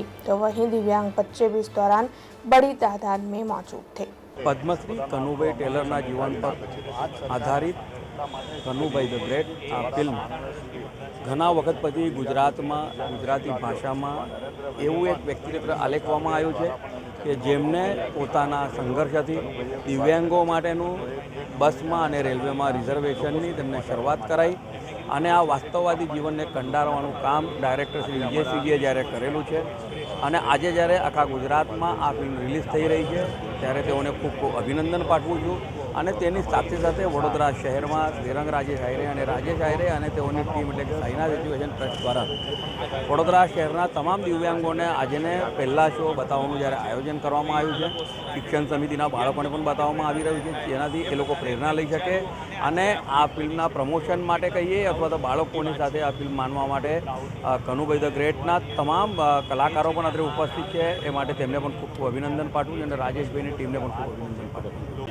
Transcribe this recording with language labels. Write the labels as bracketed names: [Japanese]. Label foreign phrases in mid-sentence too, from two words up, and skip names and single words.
[Hindi] तो वहीं दिव्यांग बच्चे भी इस दौरान बड़ी तादाद में मौजूद थे। [Gujarati] પદ્મશ્રી કન્હૂભાઈ ટેલરના જીવન પર આધારિત કન્હૂભાઈ દ ગ્રેટ આ ફિલ્મ ઘણા વખત પછી ગુજરાતી ભાષા મેં એવં એક વ્યક્તિત્વ આલેખવામાં આવ્યું છે કિ જેમને પોતાના સંઘર્ષથી દિવ્યાંગો માટેનું બસમાં અને રેલવેમાં રિઝર્વેશનની તેમણે શરૂઆત કરાઈ અને આ વાસ્તવવાદી જીવનને કંડારવાનું કામ ડાયરેક્ટર શ્રી વિજયસિંહજીએ જ્યારે કરેલું છે અને આજે જ્યારે આખા ગુજરાતમાં આ ફિલ્મ રિલીઝ થઈ રહી છે ત્યારે તેઓને ખૂબ ખૂબ અભિનંદન પાઠવું छुं અને તેની સાથે સાથે વડોદરા શહેરમાં શ્રીરંગ રાજેશ આયરે અને તેઓની ટીમ એટલે કે સાઈનાથ એજ્યુકેશન ટ્રસ્ટ દ્વારા વડોદરા શહેરના તમામ દિવ્યાંગોને આજને પહેલા શો બતાવવાનું જ્યારે આયોજન કરવામાં આવ્યું છે શિક્ષણ સમિતિના બાળકોને પણ બતાવવામાં આવી રહ્યું છે જેનાથી એ લોકો પ્રેરણા લઈ શકે અને આ ફિલ્મના પ્રમોશન માટે કહીએ અથવા તો બાળકોની સાથે આ ફિલ્મ માનવા માટે કન્હૂભાઈ ધ ગ્રેટના તમામ કલાકારો પણ અત્યારે ઉપસ્થિત છે એ માટે તેમને પણ ખૂબ ખૂબ અભિનંદન પાઠવું અને રાજેશભાઈની ટીમને પણ ખૂબ અભિનંદન પાઠવું।